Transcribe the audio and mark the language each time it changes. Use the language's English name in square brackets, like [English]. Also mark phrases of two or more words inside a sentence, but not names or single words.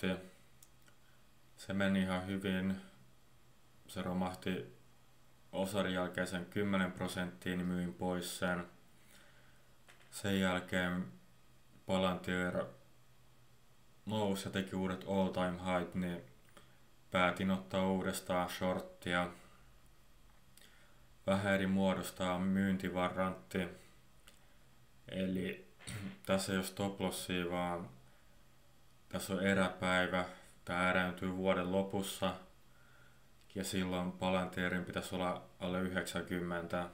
[Finnish] Se meni ihan hyvin. Se romahti Osarin jälkeen sen 10%, niin myin pois sen. Sen jälkeen Palantir nousi ja teki uudet [English] all time high, [Finnish] niin päätin ottaa uudestaan shorttia. Vähän eri muodostaa myyntivarrantti. Eli tässä ei ole [English] stop lossia, [Finnish] vaan tässä on eräpäivä. Tää erääntyy vuoden lopussa. Ja silloin Palantirin pitäisi olla alle 90.